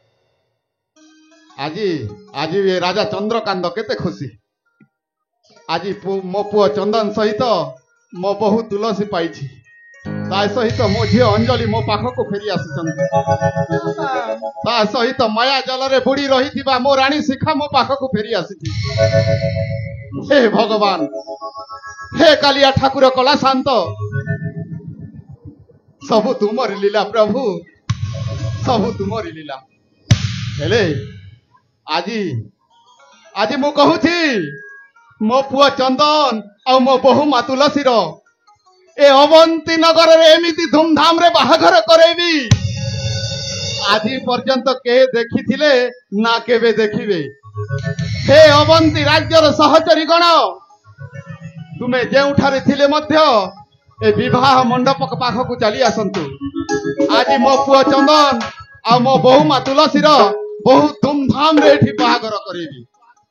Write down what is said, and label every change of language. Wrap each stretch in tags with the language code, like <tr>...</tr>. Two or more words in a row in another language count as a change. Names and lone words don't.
<or>ଆଜି ଏ ରାଜା ଚନ୍ଦ୍ରକାନ୍ତ କେତେ ଖୁସି ଆଜି ମୋ ପୁଅ ଚନ୍ଦନ ସହିତ ମୋ ବୋହୂ ତୁଳସୀ ପାଇଛି ତା ସହିତ ମୋ ଝିଅ ଅଞ୍ଜଳି ମୋ ପାଖକୁ ଫେରି ଆସି ତା ସହିତ ମାୟା ଜଳ ରେ ବୁଡ଼ି ରହିଥିବା ମୋ ରାଣୀ ଶିଖା ମୋ ପାଖକୁ ଫେରି ଆସି ହେ ଭଗବାନ ହେ କାଳିଆ ଠାକୁର କଳା ଶାନ୍ତ ସବୁ ତୁମରି ଲୀଳା ପ୍ରଭୁ ସବୁ ତୁମରି ଲୀଳା ହେଲେ ଆଜି ମୁଁ କହୁଛି ମୋ ପୁଅ ଚନ୍ଦନ ଆଉ ମୋ ବୋହୂ ମା ତୁଳସୀ ର ଏ ଅବନ୍ତୀ ନଗର ରେ ଏମିତି ଧୂମଧାମ ରେ ବାହାଘର କରିବି ଆଜି ପର୍ଯ୍ୟନ୍ତ କେ ଦେଖିଥିଲେ ନା କେବେ ଦେଖିବେ ହେ ଅବନ୍ତୀ ରାଜ୍ୟର ସହଚରୀ ଗଣ ତୁମେ ଯେଉଁଠାରେ ଥିଲେ ମଧ୍ୟ ଏ ବିବାହ ମଣ୍ଡପ ପାଖକୁ ଚାଲି ଆସନ୍ତୁ ଆଜି ମୋ ପୁଅ ଚନ୍ଦନ ଆଉ ମୋ ବୋହୂ ମା ତୁଳସୀ ର ବହୁତ ଧୂମଧାମ ରେ ଏଠି ବାହାଘର କରିବି</or>